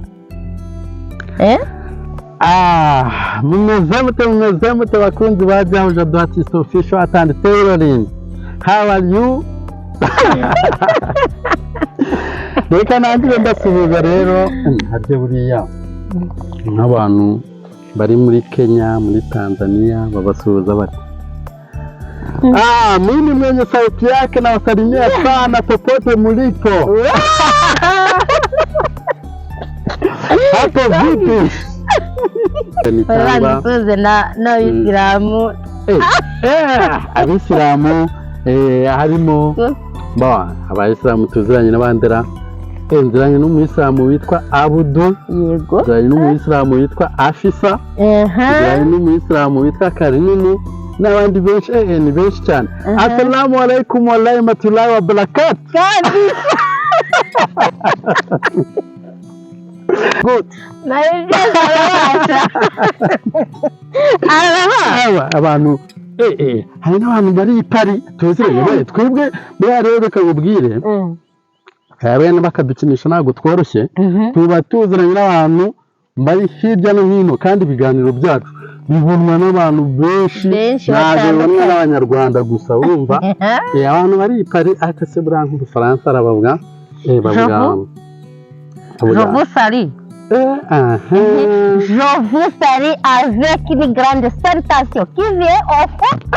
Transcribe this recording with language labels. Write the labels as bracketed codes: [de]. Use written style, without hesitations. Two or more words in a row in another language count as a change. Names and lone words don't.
[rw] Mumeze mute bakunzi ba Jao Jado Artist Official Art and Tailoring. [en] How are you? [rw] Reka nanjye ndasubiza rero, harya buriya nk'abantu bari muri Kenya, muri Tanzania babasuhuza bati [sw] mimi mwenye sauti yake na wasalimia sana popote mlipo. Hapo vipi? [rw] Barasuhuza na Isilamu. Abisilamu harimo abayisilamu tuziranye n'abandera, nziranye n'umuyisilamu witwa Abudu, nziranye n'umuyisilamu witwa Afisa, nziranye n'umuyisilamu witwa Karini n'abandi benshi, ni benshi cyane. [ar] السلام عليكم ورحمة الله وبركاته. [en] Good. [rw] Abantu hari n'abantu bari i Paris tuziranye, twebwe rero reka nkubwire, bene bakadukinisha ntabwo tworoshye. Tuba tuziranye n'abantu bari hirya no hino, kandi ibiganiro byacu bibonwa n'abantu benshi, ntabwo bibonwa n'abanyarwanda gusa. Urumva abantu bari i Paris, ariko se buriya nk'Ubufaransa arabavuga [fr] Je vous salue. Je vous salue avec une grande salutation qui vient au fond.